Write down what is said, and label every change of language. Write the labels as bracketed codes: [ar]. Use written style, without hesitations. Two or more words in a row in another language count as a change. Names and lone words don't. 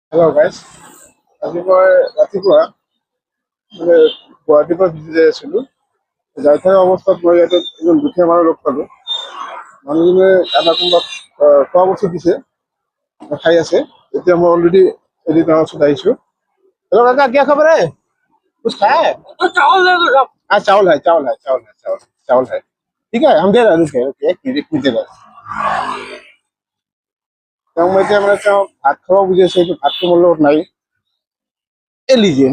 [en] hello guys, [as] আজি মই ৰাতিপুৱা গুৱাহাটীৰ পৰা গুচি যাই আছিলোঁ। যাই থকা অৱস্থাত মই ইয়াতে এজন দুখীয়া মানুহ লগ পালোঁ। মানুহজনে এটা কোনোবা খোৱা বস্তু দিছে, খাই আছে। এতিয়া মই অলৰেডি এদিন তাৰ ওচৰত আহিছোঁ। [hi] हेलो काका, क्या खबर है? कुछ खाया है? चावल दे दो साहब। हाँ, चावल है। ठीक है, हम दे रहे हैं। रुकिए, एक मिनट दे रहे हैं। तो मैं क्या मैंने चाहो भात खाओ मुझे से भात तो बोलो नहीं, ये लीजिए।